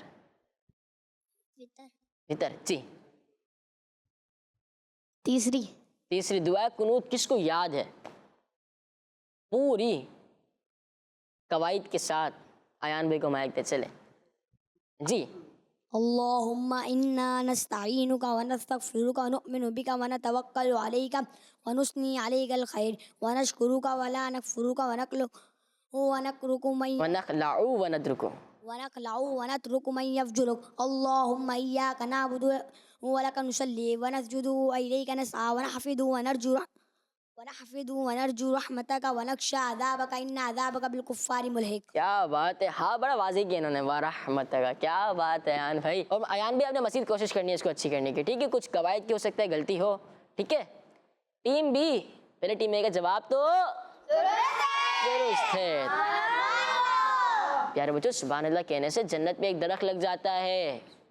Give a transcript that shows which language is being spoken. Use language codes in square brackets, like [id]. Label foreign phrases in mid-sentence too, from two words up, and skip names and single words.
[ur] وتر. وتر۔ جی. تیسری. تیسری۔ دعائے قنوت کس کو یاد ہے? پوری قواعد کے ساتھ آیان بھائی کو مائک دے چلے. جی. [ar] اللهم إنا نستعينك و نستغفرك و نؤمن بك و نتوكل عليك و نثني عليك الخير و نشكرك و لا نكفرك و نترك و نخلع و نترك و نترك من يفجرك. اللهم إياك نعبد و لك نصلي و نسجد و إليك نسعى و نحفد و نرجو ونحفد ونرجو رحمتك ونخشى عذابك إن عذابك بالكفار ملحق. [ur] کیا بات ہے، ہاں بڑا واضح کیا انہوں نے، واہ رحمت کا، کیا بات ہے ایان بھائی. اور ایان بھی آپ نے مزید کوشش کرنی ہے اس کو اچھی کرنے کی، ٹھیک ہے۔ کچھ قواعد کی ہو سکتا ہے غلطی ہو، ٹھیک ہے. ٹیم بی، پہلے ٹیم اے کا جواب تو درست ہے. پیارے بچوں, [ar] سبحان الله [ur] کہنے سے جنت میں ایک درخت لگ جاتا ہے.